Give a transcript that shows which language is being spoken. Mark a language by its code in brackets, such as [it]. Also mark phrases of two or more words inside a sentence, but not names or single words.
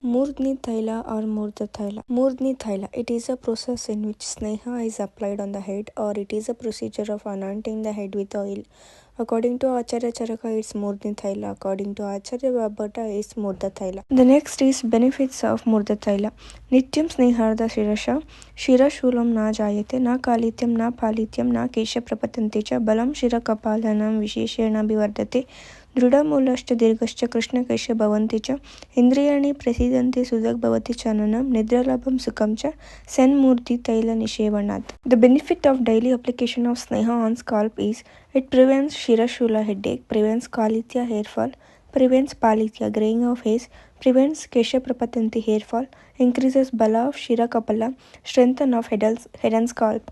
[en] Murdhni Taila or Murdha Taila. Murdhni Taila. It is a process in which sneha is applied on the head, or it is a procedure of anointing the head with oil. According to Acharya Charaka, it's Murdhni Taila. According to Acharya Babata, it's Murdha Taila. The next is benefits of Murdha Taila. [sa] नित्यं स्नेहार्द्र शिरसः. शिरःशूलं न जायते, न खालित्यं, न पालित्यं, न केशाः प्रपतन्ति च, बलं शिरः कपालानां विशेषेण अभिवर्धते. दृढमूलश्च दीर्घश्च कृष्णकेश भवन्ति च इन्द्रियाणि प्रसीदन्ति सुदग् भवति चननं निद्रालभं सुखं च सन्मूर्ति तैलनिषेवणात्. [en] The benefit of daily application of sneha on scalp is it prevents shirashula headache, prevents kalitya hair fall, prevents palitya graying of hairs, prevents [sa] केशाः प्रपतन्ति [en] hair fall, increases bala of [sa] शिरः कपाल, [en] strengthen of head and scalp.